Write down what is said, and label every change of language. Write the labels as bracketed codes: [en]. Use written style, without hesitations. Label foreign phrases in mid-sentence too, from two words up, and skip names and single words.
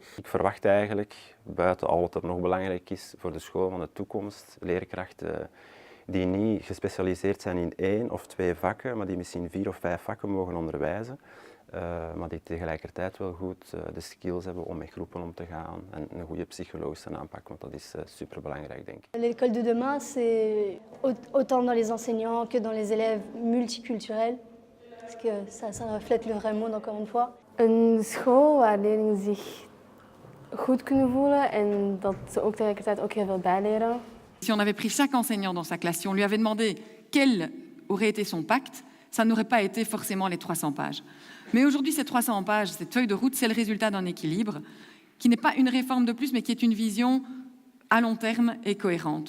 [nl] Ik verwacht eigenlijk, buiten al wat er nog belangrijk is voor de school van de toekomst, leerkrachten die niet gespecialiseerd zijn in 1 of 2 vakken, maar die misschien 4 of 5 vakken mogen onderwijzen. Maar die tegelijkertijd wel goed de skills hebben om met groepen om te gaan en een goede psychologische aanpak, want dat is superbelangrijk, denk ik. [fr] L'école de demain, c'est autant dans les enseignants que dans les élèves multiculturels, parce que ça reflète le vrai monde, encore une fois. [nl] Een school waar leerlingen zich goed kunnen voelen en dat ze ook tegelijkertijd ook heel veel bijleren. [fr] Si on avait pris chaque enseignant dans sa classe, si on lui avait demandé quel aurait été son pacte, ça n'aurait pas été forcément les 300 pages. Mais aujourd'hui, ces 300 pages, cette feuille de route, c'est le résultat d'un équilibre qui n'est pas une réforme de plus, mais qui est une vision à long terme et cohérente.